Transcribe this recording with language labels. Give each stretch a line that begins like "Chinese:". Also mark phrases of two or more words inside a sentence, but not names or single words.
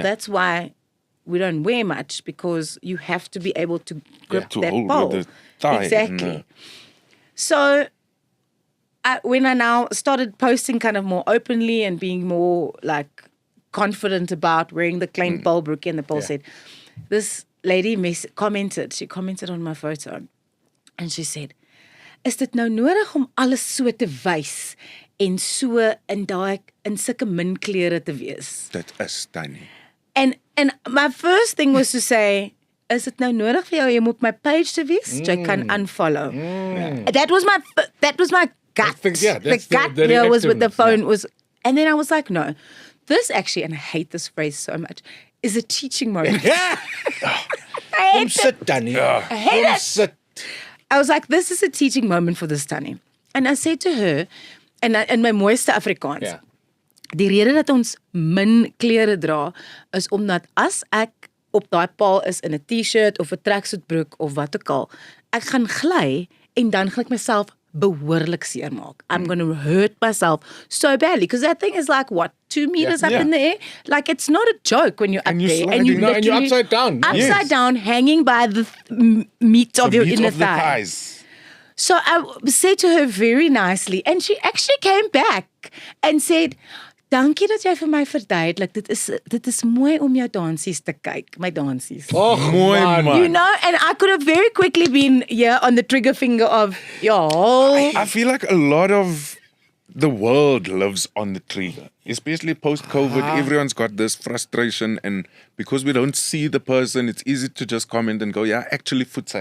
English: That's why we don't wear much, because you have to be able to grip To that hold pole. with the thigh. Exactly. So when I now started posting kind of more openly and being more like confident about wearing the klein pole broekie, and the pole said, this lady commented on my photo and she said,
Afrikaans: is dit nou nodig om alles so te wys en so in sulke min klere te wees?
English: That is tiny. And my first thing was to say,
Afrikaans: is dit nou nodig vir jou om op my page te wees? Jy kan
English: unfollow. That was my gut. think, yeah, the that's gut the here was with the reactiveness, phone was, and then I was like, no, this actually, and I hate this phrase so much, is a teaching moment. I hate it. Sit, Danny. I hate it. Sit. I was like, this is a teaching moment for this Tannie. And I said to her, in my mooiste Afrikaans, Yeah.
Afrikaans: die rede dat ons min klere dra, is omdat as ek op daai paal is in 'n t-shirt of 'n tracksuitbroek of wat ook al, ek gaan gly en dan gaan ek myself behoorlik seermaak.
English: I'm going to hurt myself so badly, because that thing is like, what, 2 meters up Yeah. in the air? Like, it's not a joke when you're up you're there. sliding. And you No, and you're literally upside down. Upside Yes. down, hanging by the meat of your Meat inner of the thigh. thighs. So I said to her very nicely, and she actually came back and said,
Afrikaans: dankie dat jy vir my verduidelik. Dit is mooi om jou dansies te kyk, my dansies.
English: Oh, Mooi man. man. You know, and I could have very quickly been on the trigger finger of, I feel like a lot of the world lives on the trigger, especially post-COVID. Everyone's got this frustration, and because we don't see the person, it's easy to just comment and go, yeah, actually futsak.